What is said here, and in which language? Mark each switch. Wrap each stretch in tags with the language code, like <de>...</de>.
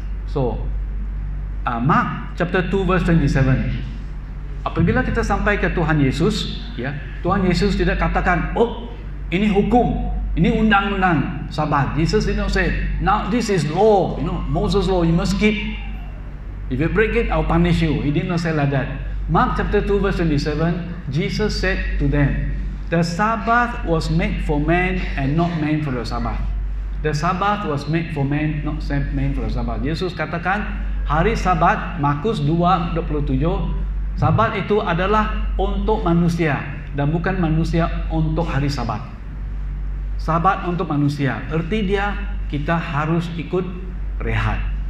<en>So, Mark chapter 2 verse 27.</en> <ms>Apabila kita sampai ke Tuhan Yesus, ya, Tuhan Yesus tidak katakan, oh, ini hukum, ini undang-undang Sabat.</ms> <en>Jesus did not say, now this is law, you know, Moses law, you must keep. If you break it, I'll punish you. He did not say like that. Mark chapter 2 verse 27, Jesus said to them, the Sabbath was made for man and not man for the Sabbath. The Sabbath was made for man, not made for the Sabbath.</en> <ms>Yesus katakan, hari Sabat, Markus 2:27, Sabat itu adalah untuk manusia dan bukan manusia untuk hari Sabat. Sabat untuk manusia, erti dia kita harus ikut rehat.</ms>